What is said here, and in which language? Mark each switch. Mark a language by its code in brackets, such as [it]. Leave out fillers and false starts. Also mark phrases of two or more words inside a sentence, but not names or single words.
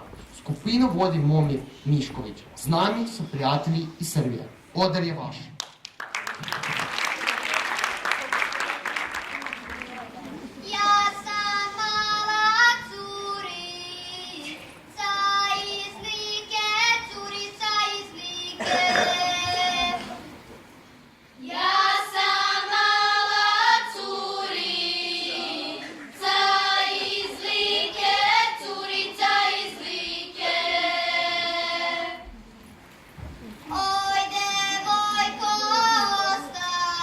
[sl] Skupino vodi Momir Mišković. Z nami so prijatelji iz Srbije. Oder je vaš. [hr] Ja sam mala curica iz Like, curica iz Like. Ja sam mala curica iz Like, curica iz Like. [sr] Oj, devojko,